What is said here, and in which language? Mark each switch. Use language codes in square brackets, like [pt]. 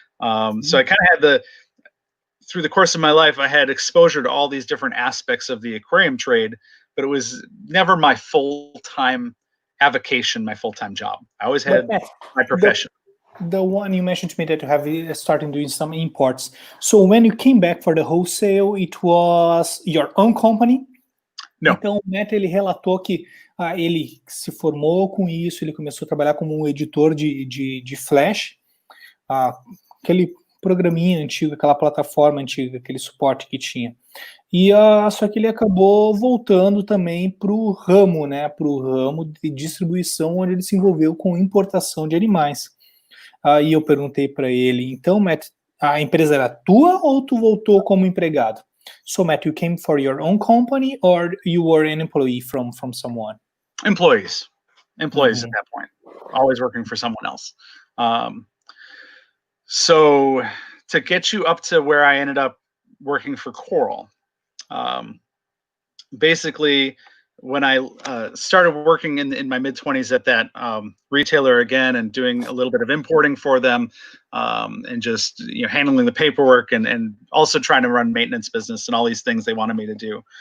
[en] So I kind of had through the course of my life, I had exposure to all these different aspects of the aquarium trade, but it was never my full-time avocation, my full-time job. I always had my profession. The one you mentioned to me that you have started doing some imports. So when you came back for the wholesale, it was your own company? No. [pt] Então, o Matt, ele relatou que ele se formou com isso, ele começou a trabalhar como um editor de Flash, aquele programinha antigo, aquela plataforma antiga, aquele suporte que tinha. E só que ele acabou voltando também para o ramo, né, para o ramo de distribuição, onde ele se envolveu com importação de animais. Aí eu perguntei para ele, então, Matt, a empresa era tua ou tu voltou como empregado? [en] So, Matt, you came for your own company or you were an employee from someone? Employees at that point, always working for someone else. So to get you up to where I ended up working for Coral, basically when I started working in my mid-20s at that retailer again and doing a little bit of importing for them, and just handling the paperwork and also trying to run maintenance business and all these things they wanted me to do.